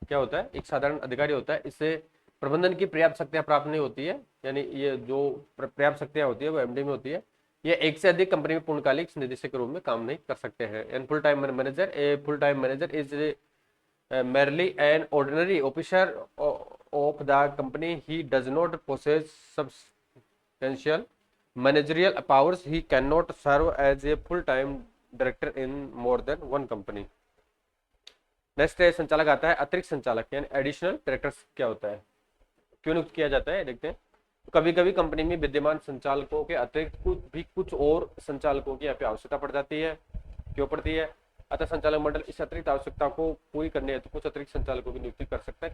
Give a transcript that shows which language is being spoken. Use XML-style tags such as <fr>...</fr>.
<hi>क्या होता है, एक साधारण अधिकारी होता है। इससे प्रबंधन की पर्याप्त शक्तियां प्राप्त नहीं होती है, यानी ये जो पर्याप्त शक्तियां होती है वो एमडी में होती है। ये एक से अधिक कंपनी में पूर्णकालिक निदेशक के रूप में काम नहीं कर सकते हैं।</hi> <en>And full time manager, a full time manager is merely an ordinary officer of the company. He does not possess substantial managerial powers. He cannot serve as a full-time director in more than one company.</en> <hi>Next संचालक आता है अतिरिक्त संचालक, यानी additional director. क्या होता है, क्यों नियुक्त किया जाता है, देखते हैं। कभी कभी कंपनी में विद्यमान संचालकों के अतिरिक्त कुछ और संचालकों की यहाँ पे आवश्यकता पड़ जाती है। क्यों पड़ती है, अतः संचालक मंडल इस अतिरिक्त आवश्यकता को पूरी करने हेतु कुछ अतिरिक्त संचालकों की नियुक्ति कर सकता है।</hi>